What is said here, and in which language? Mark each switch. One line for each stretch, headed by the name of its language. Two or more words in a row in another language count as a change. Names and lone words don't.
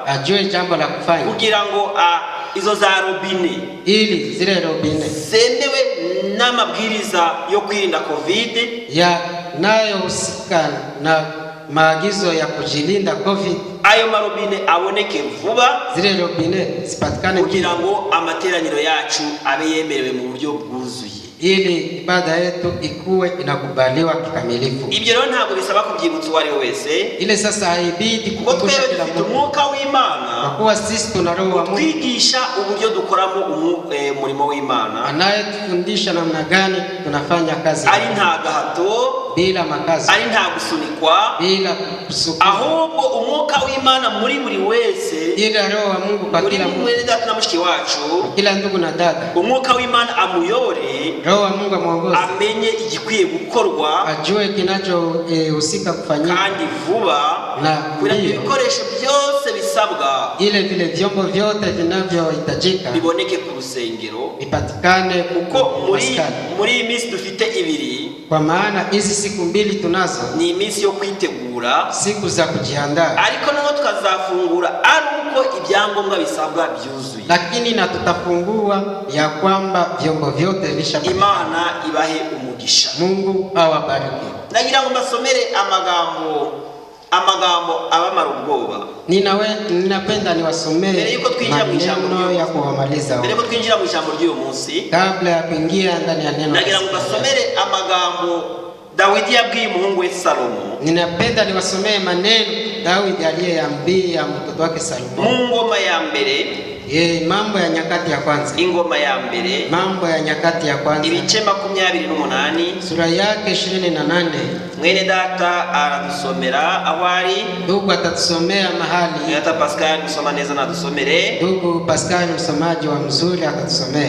Swahili: ajue jambo la kufanya,
Kinyarwanda: kugira ngo izo za robine,
Swahili: ili zile robine
Kinyarwanda: zemewe n'amabwiriza yo kwirinda COVID,
Swahili: ya nayo husika na maagizo ya kujilinda COVID,
Kinyarwanda: ayo marobine aboneke vuba,
Swahili: zile robine zipatikane,
Kinyarwanda: kugira ngo amateraniro yacu abe yemerewe mu buryo bwuzuye.
Swahili: ili ibada yetu ikuwe inakubaliwa kikamilifu.
Kinyarwanda: Ibyo rero ntabwo bisaba kubyibutsa uwo ari we wese,
Swahili: ile sasa haibidi
Kinyarwanda: kuko
Swahili: kukumbusha
Kinyarwanda: twebwe
Swahili: kila
Kinyarwanda: dufite
Swahili: mtu,
Kinyarwanda: umwuka w'Imana
Swahili: kwa kuwa sisi tuna Roho wa Mungu
Kinyarwanda: twigisha uburyo dukoramo umurimo w'Imana,
Swahili: anayetufundisha namna gani tunafanya kazi
Kinyarwanda: ari nta gahato,
Swahili: bila makazi,
Kinyarwanda: ari nta gusunikwa,
Swahili: bila kusukuma,
Kinyarwanda: ahubwo umwuka w'Imana muri buri wese,
Swahili: ila Roho wa Mungu kwa kila mtu,
Kinyarwanda: muri data na mushiki wacu,
Swahili: kila ndugu na dada,
Kinyarwanda: umwuka w'Imana amuyore,
Swahili: Roho wa Mungu amuongoze,
Kinyarwanda: amenye igikwiye gukorwa,
Swahili: ajue kinachohusika kufanyika,
Kinyarwanda: kandi vuba, na kugira ibikoresho byose bisabwa,
Swahili: ile vile vyombo vyote vinavyohitajika
Kinyarwanda: biboneke ku rusengero,
Swahili: bipatikane
Kinyarwanda: kuko muri iminsi dufite ibiri,
Swahili: kwa maana hizi siku mbili tunazo
Kinyarwanda: ni iminsi yo kwitegura,
Swahili: siku za kujiandaa,
Kinyarwanda: ariko naho tukazafungura ari uko ibyangombwa bisabwa byuzuye,
Swahili: lakini na tutafungua ya kwamba vyombo vyote vishapatikana.
Kinyarwanda: Imana ibahe umugisha,
Swahili: Mungu awabariki.
Kinyarwanda: Nagira ngo mbasomere amagambo abamara ubwoba.
Swahili: Ninapenda niwasomee maneno ya kuwamaliza.
Kinyarwanda: Mbere yuko twinjira mu ijambo ry'uyu munsi,
Swahili: kabla ya kuingia ndani ya neno,
Kinyarwanda: nagira ngo mbasomere amagambo Dawidi yabwiye umuhungu we Salomo.
Swahili: Ninapenda niwasomee maneno Dawidi aliyeambia mtoto wake Salomo
Kinyarwanda: mu ngoma ya mbere,
Swahili: Mambo ya Nyakati ya kwanza,
Kinyarwanda: ingoma ya mbere,
Swahili: Mambo ya Nyakati ya kwanza,
Kinyarwanda: ibice 28,
Swahili: sura yake 28.
Kinyarwanda: Mwene data aradusomera awari,
Swahili: ndugu atatusomea mahali.
Kinyarwanda: Data Pascal kusoma neza na dusomere.
Swahili: Ndugu Pascal msomaji wa mzuri atatusomea.